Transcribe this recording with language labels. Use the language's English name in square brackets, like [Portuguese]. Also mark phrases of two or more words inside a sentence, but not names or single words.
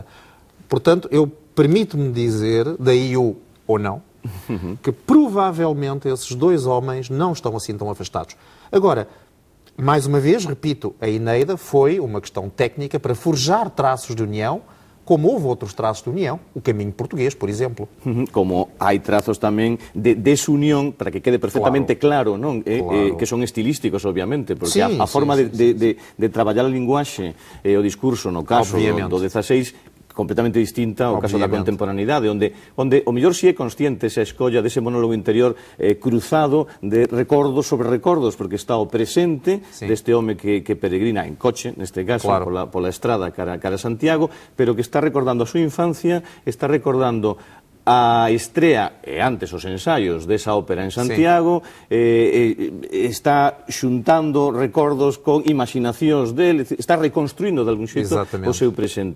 [Portuguese] Portanto, eu permito-me dizer, daí o ou não, que provavelmente esses dois homens não estão assim tão afastados. Agora, mais uma vez, repito, a Eneida foi uma questão técnica para forjar traços de união, como houve outros traços de união, o caminho português, por exemplo. [Galician] Como hai trazos tamén de desunión, para que quede perfectamente claro, non? Que son estilísticos, obviamente, porque a forma de traballar a linguaxe e o discurso, no caso do XVI, completamente distinta ao caso da contemporaneidade, onde o mellor si é consciente esa escolla dese monólogo interior cruzado de recordos sobre recordos, porque está o presente deste home que peregrina en coche, neste caso, pola estrada cara a Santiago, pero que está recordando a súa infancia, está recordando a estrea e antes os ensaios desa ópera en Santiago, está xuntando recordos con imaginacións dele, está reconstruindo de algún xeito o seu presente.